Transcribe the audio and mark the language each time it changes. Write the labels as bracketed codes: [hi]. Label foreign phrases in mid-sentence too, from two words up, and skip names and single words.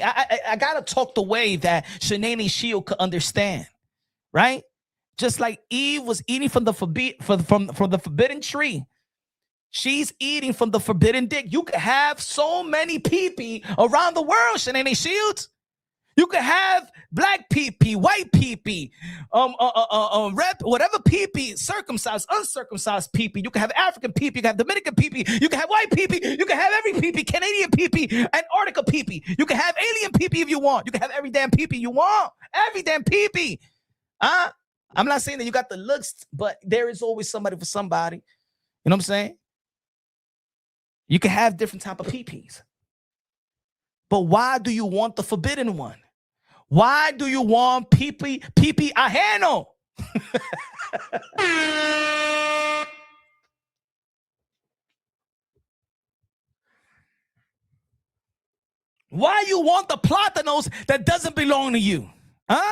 [en] I gotta talk the way that Shanae Shields could understand, right? Just like Eve was eating from the forbidden tree, she's eating from the forbidden dick. You could have so many pee-pee around the world, Shanae Shields. You could have black pee-pee, white pee-pee, whatever pee-pee, circumcised, uncircumcised pee-pee. You can have African pee-pee, you can have Dominican pee-pee, you can have white pee-pee, you can have every pee-pee, Canadian pee-pee, Antarctica pee-pee. You can have alien pee-pee if you want. You can have every damn pee-pee you want. Every damn pee-pee. I'm not saying that you got the looks, but there is always somebody for somebody. You know what I'm saying? You can have different type of pee-pees. But why do you want the forbidden one? Why do you want pee-pee ajeno? Why you want the plátanos that doesn't belong to you? Huh?